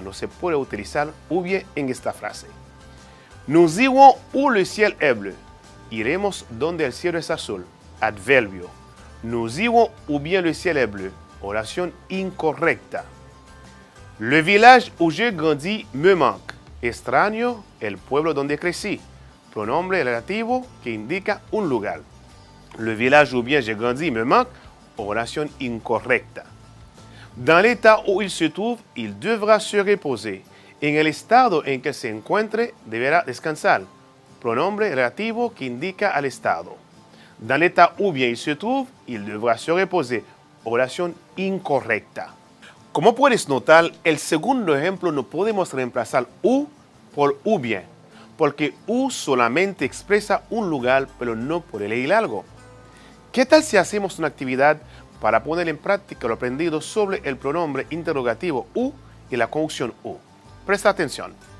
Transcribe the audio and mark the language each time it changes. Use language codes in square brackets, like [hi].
[es] No se puede utilizar ou bien en esta frase. [fr] Nous irons où le ciel est bleu. [es] Iremos donde el cielo es azul. Adverbio. [fr] Nous irons où bien le ciel est bleu. [es] Oración incorrecta. [fr] Le village où j'ai grandi me manque. [es] Extraño el pueblo donde crecí. Pronombre relativo que indica un lugar. [fr] Le village où bien j'ai grandi me manque. [es] Oración incorrecta. [fr] Dans l'état où il se trouve, il devra se reposer. [es] En el estado en que se encuentre, deberá descansar. Pronombre relativo que indica al estado. [fr] Dans l'état où bien il se trouve, il devra se reposer. [es] Oración incorrecta. Como puedes notar, el segundo ejemplo no podemos reemplazar u por u bien, porque u solamente expresa un lugar, pero no puede elegir algo. ¿Qué tal si hacemos una actividad para poner en práctica lo aprendido sobre el pronombre interrogativo u y la conjunción u? Presta atención.